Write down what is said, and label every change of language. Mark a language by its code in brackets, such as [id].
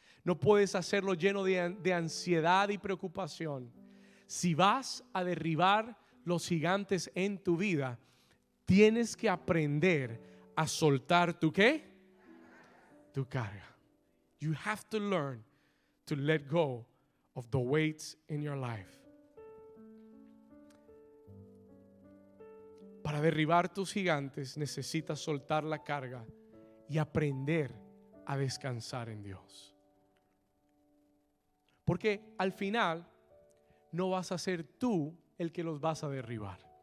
[es] No puedes hacerlo lleno de ansiedad y preocupación. Si vas a derribar los gigantes en tu vida, tienes que aprender a soltar tu ¿qué? Tu carga. [en] You have to learn to let go of the weights in your life. [es] Para derribar tus gigantes necesitas soltar la carga y aprender a descansar en Dios. Porque al final no vas a ser tú el que los vas a derribar.